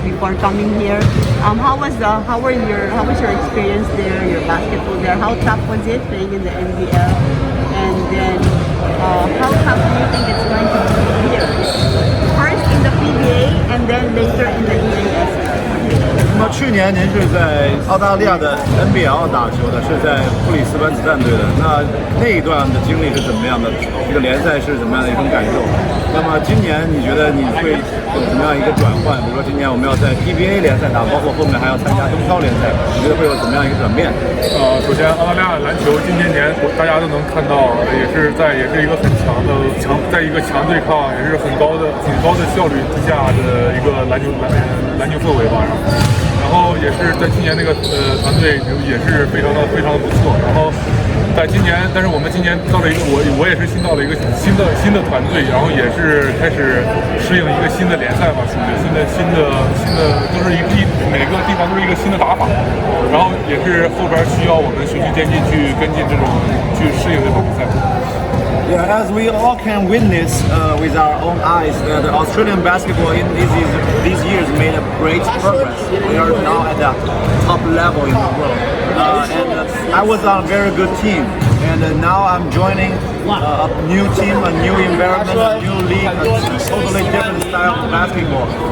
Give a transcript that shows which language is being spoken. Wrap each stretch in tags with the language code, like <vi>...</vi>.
<en>Before coming here, how was your experience there? Your basketball there? How tough was it playing in the NBL? And then how tough do you think it's going to be here? First in the PBA and then later in the EASL.</en> <zh>那么去年您是在澳大利亚的 NBL 打球的，是在布里斯班子弹队的。那一段的经历是怎么样的？这个联赛是怎么样的一种感受？那么今年你觉得你会有怎么样一个转换？比如说今年我们要在 PBA 联赛打，包括后面还要参加中超联赛，你觉得会有怎么样一个转变？首先澳大利亚篮球今年大家都能看到，也是一个很在一个强对抗，也是很高的效率之下的一个篮球氛围吧。然后也是在今年那个团队也是非常的不错。然后但是我们今年到了一个我也是新到了一个新的团队，然后也是开始适应一个新的联赛吧，属于新的都是每个地方都是一个新的打法。然后也是后边需要我们循序渐进去跟进去适应这种比赛。</zh> <en>Yeah, as we all can witness with our own eyes, the Australian basketball in these years made a great progress. We are now at the top level in the world. And I was on a very good team. And now I'm joining a new team, a new environment, a new league, a totally different style of basketball.</en>